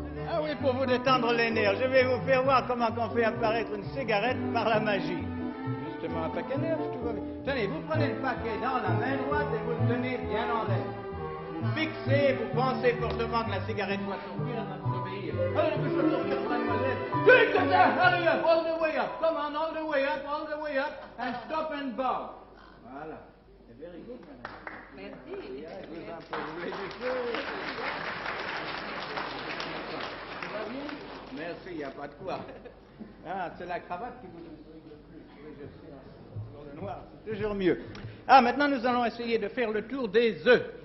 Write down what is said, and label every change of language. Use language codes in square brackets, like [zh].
[fr] Ah oui, pour vous détendre les nerfs. Je vais vous faire voir comment on fait apparaître une cigarette par la magie. Justement, un paquet neuf, tout va bien. Tenez, vous prenez le paquet dans la main droite et vous le tenez bien en l'air. Vous fixez, vous pensez fortement que la cigarette va sortir, elle va vous obéir. Allez, je vais sortir, mademoiselle. [en] Hurry up, all the way up. Come on, all the way up, and stop and bow. [fr] Voilà. C'est [en] very good, [fr] madame. Merci. Je vous en prie, vous voulez du feu? Ça va bien? Merci, il n'y a pas de quoi. Ah, c'est la cravate qui vous intrigue le plus. Oui, je sais, sur le noir, c'est toujours mieux. Ah, maintenant, nous allons essayer de faire le tour des œufs.